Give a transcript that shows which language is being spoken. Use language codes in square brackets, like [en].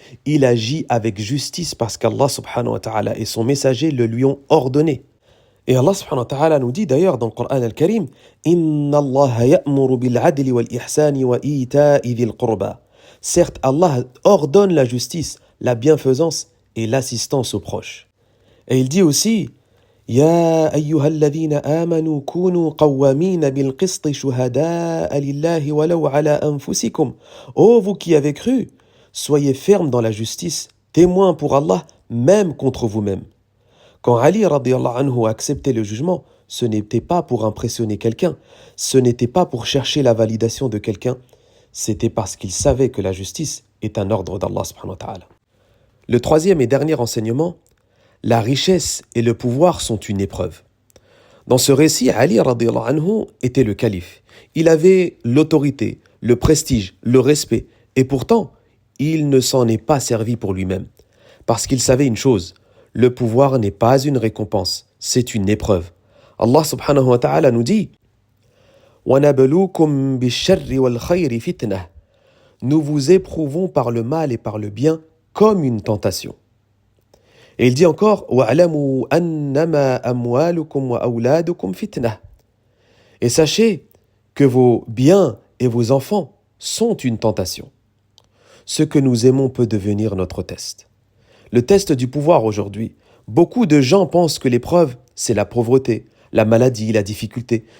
[fr] Il agit avec justice parce qu'Allah subhanahu wa ta'ala et son messager le lui ont ordonné. Et Allah subhanahu wa ta'ala nous dit d'ailleurs dans le Coran al-Karim « [ar] Inna Allah ya'muru bil-'adli wal-ihsani wa ita'i dhil qurba [fr] » Certes, Allah ordonne la justice, la bienfaisance et l'assistance aux proches. Et il dit aussi [ar] يا أيها الذين آمنوا كونوا قوامين بالقسط شهداء لله ولو على أنفسكم. [fr] Ô vous qui avez cru, soyez fermes dans la justice, témoins pour Allah, même contre vous-même. Quand Ali radiyallahu anhu a accepté le jugement, ce n'était pas pour impressionner quelqu'un, ce n'était pas pour chercher la validation de quelqu'un, c'était parce qu'il savait que la justice est un ordre d'Allah subhanahu wa ta'ala. Le troisième et dernier enseignement, la richesse et le pouvoir sont une épreuve. Dans ce récit, Ali radiyallahu anhu était le calife. Il avait l'autorité, le prestige, le respect, et pourtant, il ne s'en est pas servi pour lui-même. Parce qu'il savait une chose, le pouvoir n'est pas une récompense, c'est une épreuve. Allah subhanahu wa ta'ala nous dit [ar] وَنَبْلُوكُمْ بِالشَّرِّ وَالْخَيْرِ فِتْنَةً. [fr] Nous vous éprouvons par le mal et par le bien comme une tentation. Et il dit encore [ar] وَاعْلَمُوا أَنَّمَا أَمْوَالُكُمْ وَأَوْلَادُكُمْ فِتْنَةً. [fr] Et sachez que vos biens et vos enfants sont une tentation. Ce que nous aimons peut devenir notre test. Le test du pouvoir aujourd'hui. Beaucoup de gens pensent que l'épreuve, c'est la pauvreté, la maladie, la difficulté.